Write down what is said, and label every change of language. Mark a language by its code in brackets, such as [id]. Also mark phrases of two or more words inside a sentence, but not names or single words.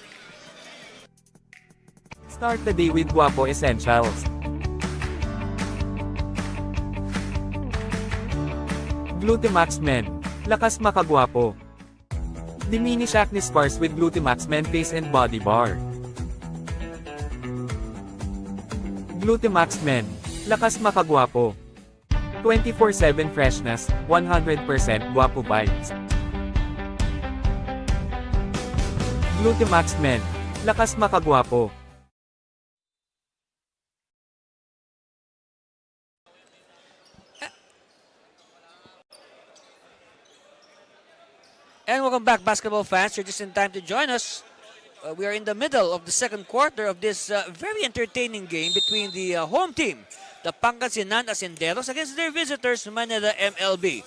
[en] Start the day with Guapo Essentials. Glutamax Men. [tl] Lakas makagwapo. [en] Diminish acne scars with Glutamax Men Face and Body Bar. Glutamax Men. [tl] Lakas makagwapo. [en] 24/7 freshness, 100% guapo vibes. Glutamax Men. [tl] Lakas makagwapo. [en] And welcome back, basketball fans. You're just in time to join us. We are in the middle of the second quarter of this very entertaining game between the home team, the Pangasinan Asinderos, against their visitors, Manila MLB.